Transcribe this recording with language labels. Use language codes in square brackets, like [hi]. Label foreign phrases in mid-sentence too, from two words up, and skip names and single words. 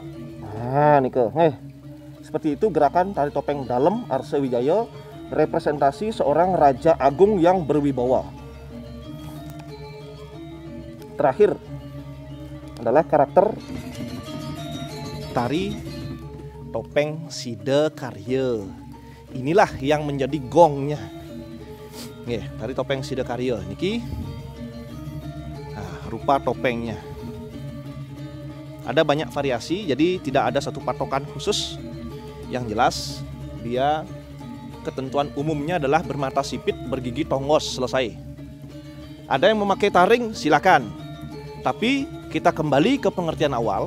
[id] Niko seperti itu gerakan tari topeng dalam Arsa Wijaya, representasi seorang raja agung yang berwibawa. Terakhir adalah karakter tari topeng Sida Karya. Inilah yang menjadi gongnya. Nih, tari topeng Sida Karya niki. Rupa topengnya. Ada banyak variasi, jadi tidak ada satu patokan khusus. Yang jelas dia ketentuan umumnya adalah bermata sipit, bergigi tonggos, selesai. Ada yang memakai taring, silakan. Tapi kita kembali ke pengertian awal.